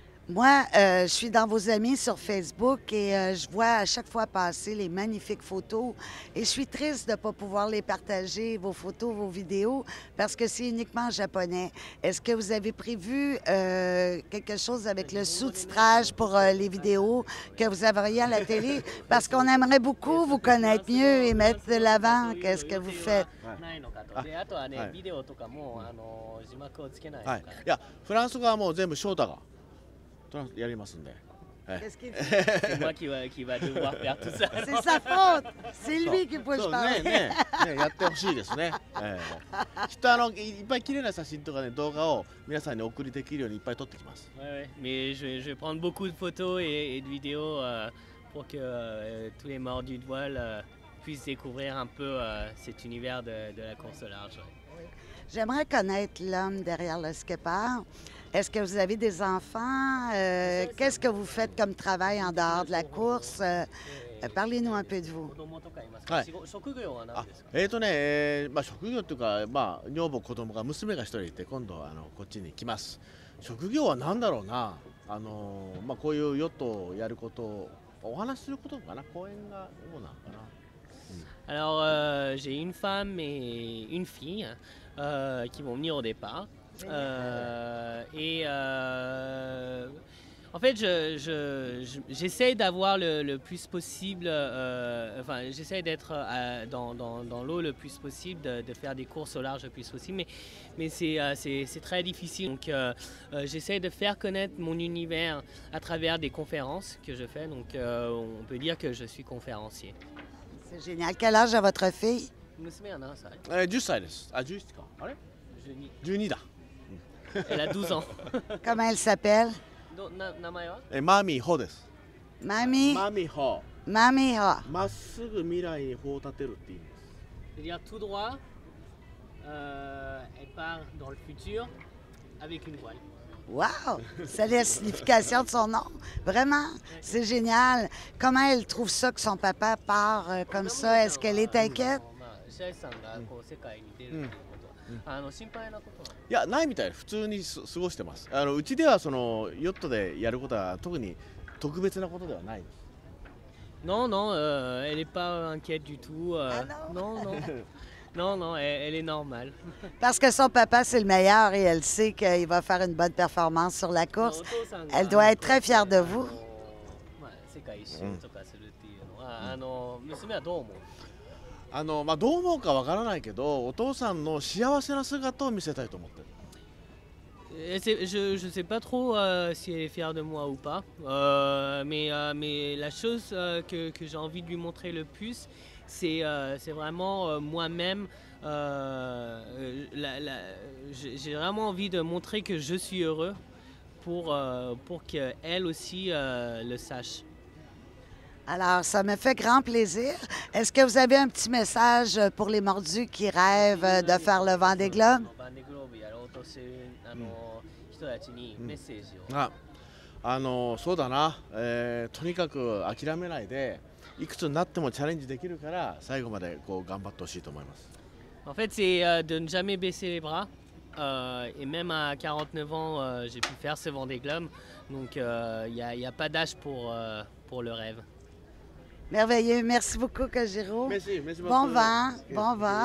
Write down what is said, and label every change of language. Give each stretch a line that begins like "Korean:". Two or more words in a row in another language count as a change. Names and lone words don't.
French: Moi, je suis dans vos amis sur Facebook et je vois à chaque fois passer les magnifiques photos et je suis triste de ne pas pouvoir les partager, vos photos, vos vidéos, parce que c'est uniquement en japonais. Est-ce que vous avez prévu quelque chose avec le sous-titrage pour les vidéos que vous auriez à la télé? Parce qu'on aimerait beaucoup vous connaître mieux et mettre de l'avant qu'est-ce que vous faites.
Japanese: ないのかと。で、あとはね、はいビデオとかも字幕をつけないのかはい、いやフランス語はもう全部翔太がやりますんで、はい、
French: Qu'est-ce qu'il dit? C'est moi qui va devoir faire tout ça. C'est sa faute! C'est lui qui peut
Japanese: そう
French: parler.
Japanese: ねやってほしいですね、きっといっぱい綺麗な写真とかね動画を皆さんにお送りできるようにいっぱい撮ってきます。
French: Ouais, ouais. Mais je vais prendre beaucoup de photos et de vidéos pour que tous les mordus de voile puissent découvrir un peu cet univers de la course au large. Ouais. J'aimerais connaître l'homme derrière le skipper. Est-ce que vous avez des enfants? Qu'est-ce que vous faites comme travail en dehors de la course? Parlez-nous un peu de vous.
Japanese: 子供とかいますか、職業は何ですか？職業っていうか、女房子供が娘が一人いて今度こっちに来ます。職業は何だろうな、こういうヨットをやることをお話しすることかな、講演が主なのかな。
French: Alors, j'ai une femme et une fille qui vont venir au départ. En fait, j'essaie d'avoir le plus possible, j'essaie d'être dans l'eau le plus possible, de faire des courses au large le plus possible, mais c'est très difficile. Donc, j'essaie de faire connaître mon univers à travers des conférences que je fais. Donc, on peut dire que je suis conférencier. C'est génial. Quel âge a votre fille?
Japanese: 娘は何歳 10歳です。11か。あれ ?12 だ。
French: Elle a 12 ans. Comment elle s'appelle?
Japanese: 名前はマミホです。
French: Mamie?
Japanese: マミホ。
French: Mamie Ha.
Japanese: まっすぐ未来に帆を立てるって意味です。
French: C'est-à-dire tout droit, elle part dans le futur avec une voile. Wow! C'est la signification de son nom. Vraiment, c'est génial. Comment elle trouve ça que son papa part comme ça? Est-ce qu'elle est inquiète?
Japanese: 白石さんがこう世界に出るということは、心配なことは？いや、ないみたい。普通に過ごしてます。うちではそのヨットでやることは特に特別なことではないです。
French: Non, non, elle n'est pas inquiète du tout. Non, non. Non, non, elle est normale. Parce que son papa, c'est le meilleur et elle sait qu'il va faire une bonne performance sur la course. Elle doit être très fière de vous.
Japanese: 世界一周とかするっていうのは、娘はどう思う？どう思うかわからないけど、お父さんの幸せな姿を見せたいと思ってる。
French: Je ne sais pas trop si elle est fière de moi ou pas, mais la chose que j'ai envie de lui montrer le plus, c'est vraiment moi-même. J'ai vraiment envie de montrer que je suis heureux pour qu'elle aussi le sache. Alors, ça me fait grand plaisir. Est-ce que vous avez un petit message pour les mordus qui rêvent de faire le Vendée Globe?
Japanese: 人たちにメッセージを。そうだな、とにかく諦めないでいくつになってもチャレンジできるから最後までこう頑張ってほしいと思います。
French: En fait, c'est de ne jamais baisser les bras. Et même à 49 ans, j'ai pu faire ce Vendée Globe. Donc, il n'y a pas d'âge pour le rêve. Merveilleux. Merci beaucoup, Kojiro. Merci beaucoup. Bon vent, bon vent.